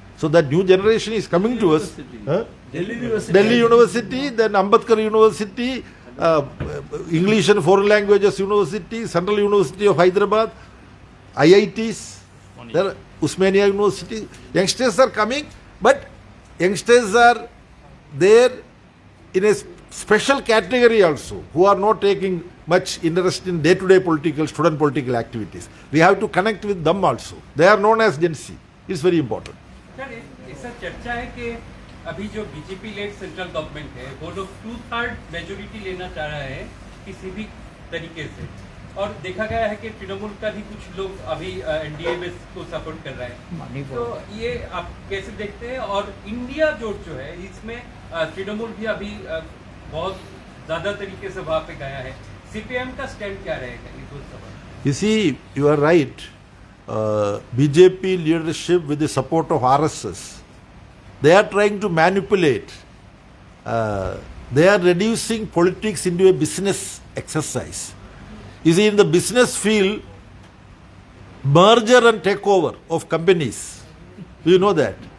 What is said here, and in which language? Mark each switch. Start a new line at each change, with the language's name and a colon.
English: So that new generation is coming to us. Huh? Delhi University, then Ambedkar University, English and Foreign Languages University, Central University of Hyderabad, IITs, there, Usmania University. Youngsters are coming, but youngsters are there in a special category also, who are not taking much interest in day-to-day student political activities. We have to connect with them also. They are known as Gen Z. It's very important.
Hindi: Sir ऐसा चर्चा है कि अभी जो BJP lead central government है वो लोग 2/3 majority लेना चाह रहा है किसी भी तरीके से, और देखा गया है कि तृणमूल का भी कुछ लोग अभी एनडीए में को सपोर्ट कर रहे हैं, तो ये आप कैसे देखते हैं? और इंडिया जोट जो है इसमें तृणमूल भी अभी बहुत ज्यादा तरीके से वहां पे गया है, सीपीएम का स्टैंड क्या रहेगा ये दो सवाल?
English: You see, you are right. BJP leadership with the support of RSS, they are trying to manipulate. They are reducing politics into a business exercise. You see, in the business field, merger and takeover of companies, you know that.